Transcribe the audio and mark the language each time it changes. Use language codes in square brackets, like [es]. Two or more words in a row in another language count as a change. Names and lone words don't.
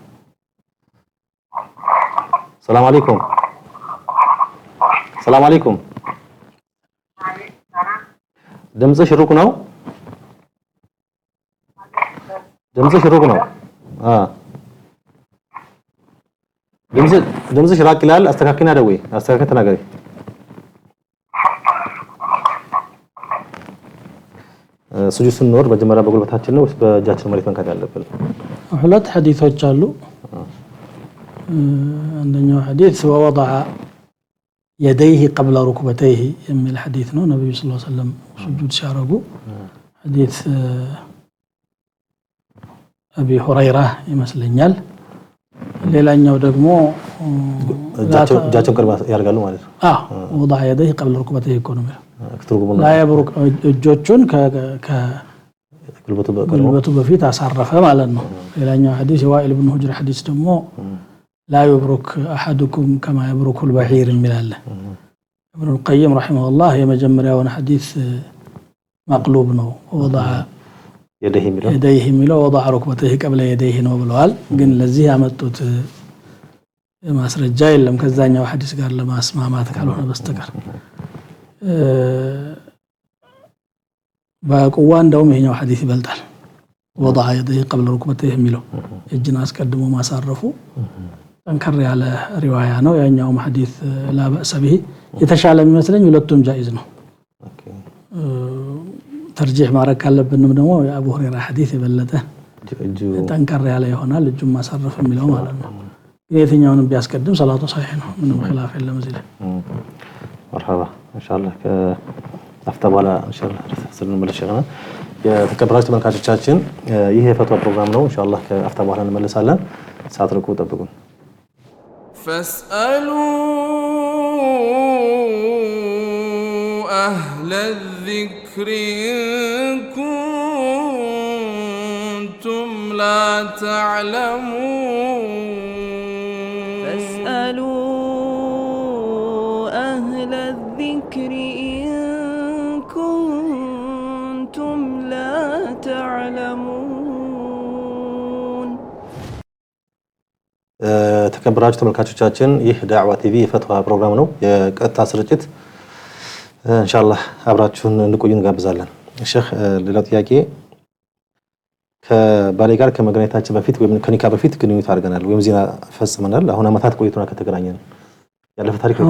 [am] ሰላም አለይኩም። ሰላም አለይኩም። ድምፅሽ ሩቅ ነው። ድምፅሽ ሩቅ ነው። ድምፅሽ ራቅ ይላል። አስተካክልና ደውይ። አስተካክል ተናገሪ። ሱጁድ ስንወርድ መጀመሪያ በጉልበታችን ነው ወይስ በእጃችን መሬት መንካት ያለብን? ሁለት ሐዲሶች አሉ። አንደኛው ሐዲስ [ar] ወወضع يديه قبل ركبتيه [am] የሚል ሐዲስ ነው። ነብዩ ሰለላሁ ዐለይሂ ወሰለም ሱጁድ ሲያረጉ ሐዲስ አቢ ሁረይራ ይመስለኛል። ሌላኛው ደግሞ እጃቸውን ቅርብ ያርጋሉ ማለት ነው። [ar] وضع يديه قبل ركبتيه [am] ነው። [ar] لا يبرك [am] እጆቹን ከጉልበቱ በፊት አሳረፈ ማለት ነው። ሌላኛው ሐዲስ የዋኢል ኢብኑ ሁጅር ሐዲስ ደግሞ [ar] لا يبرك احدكم كما يبرك البعير [am] የሚላል [ar] ابن القيم رحمه الله [am] የመጀመሪያውን ሐዲስ መቅሉብ ነው። [ar] وضع يديه [am] የሚለው [ar] وضع ركبتيه قبل يديه [am] ነው ብለዋል። ግን ለዚህ ያመጡት ማስረጃ የለም ከዛኛው ሐዲስ ጋር ለማስማማት ካልሆነ በስተቀር በቁዋ እንደውም ይሄኛው ሐዲስ ይበልጣል። [ar] وضع يديه قبل ركبتيه [am] የሚለው እጅን አስቀድሞ ማሳረፉ ጠንከር ያለ ሪዋያ ነው። ያኛው ሐዲስ [ar] لا بأس به [am] የተሻለ የሚመስለኝ ሁለቱም ጃኢዝ ነው። ተርጂህ ማድረግ ካለብንም ደግሞ የአቡ ሁረይራ ሐዲስ የበለጠ ጠንከር ያለ ይሆናል እጁን ማሳረፍ የሚለው ማለት ነው። የትኛውንም ቢያስቀድም ሰላቱ ሰሒህ ነው፣ ምንም ኺላፍ የለም እዚህ ላይ። መርሐባ ኢንሻአላህ ከአፍታ በኋላ ኢንሻአላህ ስለምንመለስ ይሆናል። የተከበራችሁ ተመልካቾቻችን ይህ የፈትዋ ፕሮግራም ነው። ኢንሻአላህ ከአፍታ በኋላ እንመለሳለን። ሳትርቁ ጠብቁን። [ar] فاسألوا أهل الذكر إن كنتم لا تعلمون فاسألوا أهل الذكر إن كنتم لا تعلمون. [am] ተከበራችሁ ተመልካቾቻችን ይህ ዳዕዋ ቲቪ የፈትዋ ፕሮግራም ነው፣ የቀጥታ ስርጭት። ኢንሻአላህ አብራችሁን እንድቆዩ እንጋብዛለን። ሼህ ሌላው ጥያቄ ከባሌ ጋር ከመገናኘታችን በፊት ወይም ከኒካ በፊት ግንኙነት አድርገናል ወይም ዚና ፈጽመናል። አሁን አመታት ቆይቶና ከተገናኘን ያለፈ ታሪክ ነው።